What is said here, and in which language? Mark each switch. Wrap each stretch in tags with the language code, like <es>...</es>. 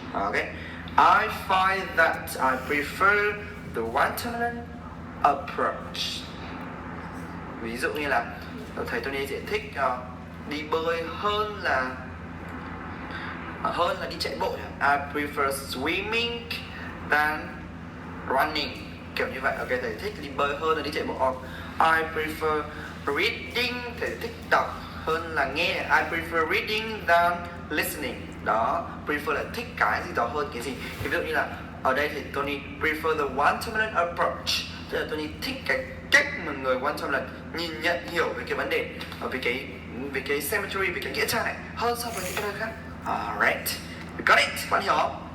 <en>Ok, I find that I prefer the watermelon approach.</en> <vi>Ví dụ như là thầy Tony sẽ thích đi bơi hơn là đi chạy bộ.</vi> <en>I prefer swimming than running,</en> <vi>kiểu như vậy. Ok, thầy thích đi bơi hơn là đi chạy bộ.</vi> <en>I prefer reading,</en> <vi>thầy thích đọc hơn là nghe.</vi> <en>I prefer reading than listening.</en> <vi>Đó, prefer là thích cái gì đó hơn cái gì. Ví dụ như là ở đây thì Tony</vi> <en>prefer the watermelon approach,</en> <vi>tức là Tony thích cái cách mà người Guatemala nhìn nhận, hiểu về cái vấn đề, về cái cemetery, về cái nghĩa trang này hơn so với những cái nơi khác.</vi> <en>Alright, you got it,</en> <vi>bạn hiểu không?</vi>